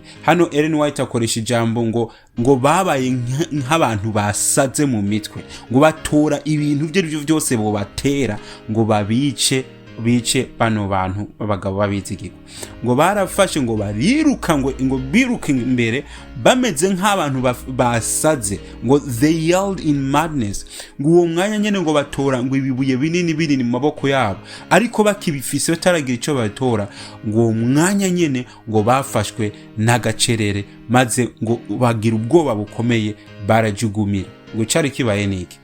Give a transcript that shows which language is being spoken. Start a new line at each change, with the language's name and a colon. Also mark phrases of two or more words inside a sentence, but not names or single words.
Rundi: Hano Ellen White akoresha ijambo ngo babaye nk'abantu basaze mu mitwe, ngo batora ibintu byo byose bo batera ngo babice bice bano bantu abagabo babizigirwa. Ngo barafashe ngo bariruka ngo biruka imbere bameze nk'abantu basaze, ngo
English: they yelled in madness.
Rundi: Ngo uwo mwanya nyene ngo batora ngo ibibuye binini mu maboko yabo, ariko bakibifise bataragira ico batora. Ngo uwo mwanya nyene ngo bafashwe n'agacerere, maze ngo bagira ubwoba bukomeye, barajugumira. Ngo cari kibaye niki?